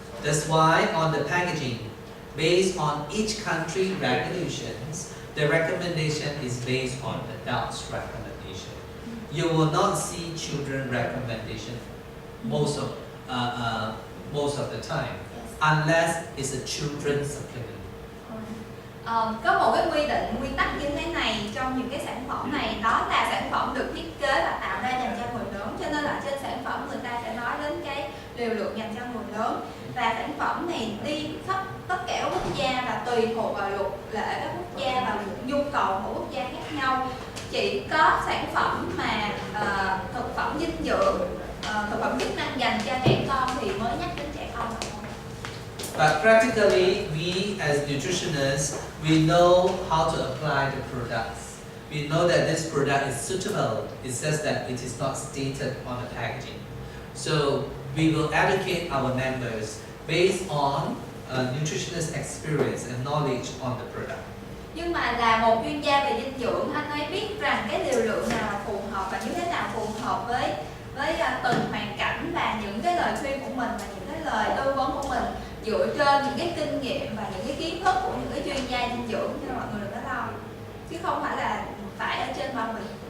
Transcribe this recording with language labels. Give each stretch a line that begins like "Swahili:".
English: That's why on the packaging, based on each country regulations, the recommendation is based on adults' recommendation. You will not see children recommendation most of the time, unless it's a children's supplement.
Vietnamese: Có một cái quy tắc như thế này trong những cái sản phẩm này, đó là sản phẩm được thiết kế và tạo ra dành cho người lớn, cho nên là trên sản phẩm người ta sẽ nói đến cái liều lượng dành cho người lớn, và sản phẩm này đi khắp tất cả các quốc gia và tùy thuộc vào luật lệ các quốc gia và nhu cầu của quốc gia khác nhau. Chỉ có sản phẩm mà thực phẩm dinh dưỡng, thực phẩm chức năng dành cho trẻ con thì mới nhắc đến trẻ con.
English: But practically, we as nutritionists, we know how to apply the products. We know that this product is suitable. It says that it is not stated on the packaging. So we will educate our members based on nutritionist experience and knowledge on the product.
Vietnamese: Nhưng mà là một chuyên gia về dinh dưỡng, anh ấy biết rằng cái liều lượng nào là phù hợp và như thế nào phù hợp với từng hoàn cảnh, và những cái lời khuyên của mình và những cái lời tư vấn của mình dựa trên những cái kinh nghiệm và những cái kiến thức của những cái chuyên gia dinh dưỡng cho mọi người đừng có lo, chứ không phải là phải ở trên bao bì.